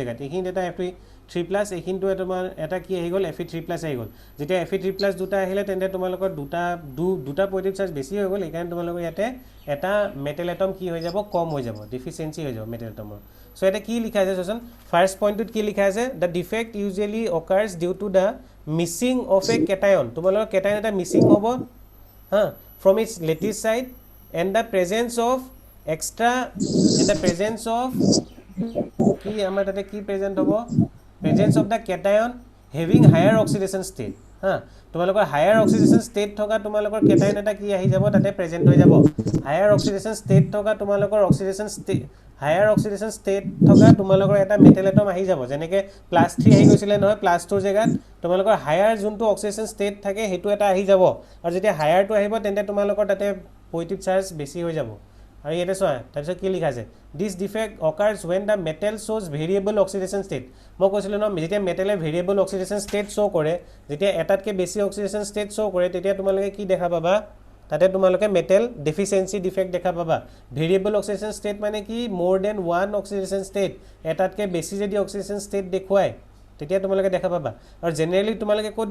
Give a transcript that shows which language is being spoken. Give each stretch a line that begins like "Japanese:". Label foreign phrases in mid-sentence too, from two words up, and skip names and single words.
Assamese: দুটা জেগাত এইখিনিত এটা 3+ এইখিনিটো তোমাৰ এটা কি আহি গ'ল Fe3+ আহি গ'ল যেতিয়া Fe3+ দুটা আহিলে তেন্তে তোমালোকৰ দুটা
English: positive charge
Assamese: বেছি হৈ গ'ল এইকাৰণে তোমালোকৰ ইয়াতে এটা
English: metal atom
Assamese: কি হৈ যাব কম হৈ যাব ডেফিচিয়েঞ্চি হৈ যাব
English: metal atom
Assamese: সো এটা কি লিখা আছে চোন
English: first point
Assamese: কি লিখা আছে
English: the defect usually occurs due to the missing of a cation
Assamese: তোমালোকৰ কেটায়ন এটা মিছিং হ'ব হা
English: from its lattice side and the presence of
Assamese: কি আমাৰ তাতে কি প্ৰেজেন্ট হ'ব
English: presence of the cation having higher oxidation state
Assamese: হা তোমালোকৰ
English: higher oxidation state
Assamese: থকা তোমালোকৰ কেটায়ন এটা কি আহি যাব তাতে প্ৰেজেন্ট হৈ যাব
English: higher oxidation state
Assamese: থকা তোমালোকৰ
English: higher oxidation state
Assamese: থকা তোমালোকৰ এটা
English: metal atom
Assamese: আহি যাব যেনেকে +3 আহি গৈছিলে নহয় +2 জেগাত তোমালোকৰ হায়াৰ যোনটো
English: oxidation state
Assamese: থাকে হেতু এটা আহি যাব আৰু যেতিয়া হায়াৰটো আহিব তেন্তে তোমালোকৰ তাতে
English: positive charge
Assamese: বেছি হৈ যাব আৰু ইয়াতে চোৱা তাৰপিছত কি লিখা আছে
English: this defect occurs when the metal shows variable oxidation state
Assamese: মই কৈছিলো ন যেতিয়া মেটেলে
English: variable oxidation state show
Assamese: কৰে যেতিয়া এটাতকে বেছি
English: oxidation state show
Assamese: কৰে তেতিয়া তোমালোকে কি দেখা পাবা তাতে তোমালোকে
English: metal deficiency defect
Assamese: দেখা পাবা
English: variable oxidation
Assamese: ষ্টেট মানে কি
English: more than one oxidation state
Assamese: এটাতকে বেছি যদি
English: oxidation state
Assamese: দেখুৱায় তেতিয়া তোমালোকে দেখা পাবা আৰু জেনাৰেলি তোমালোকে ক'ত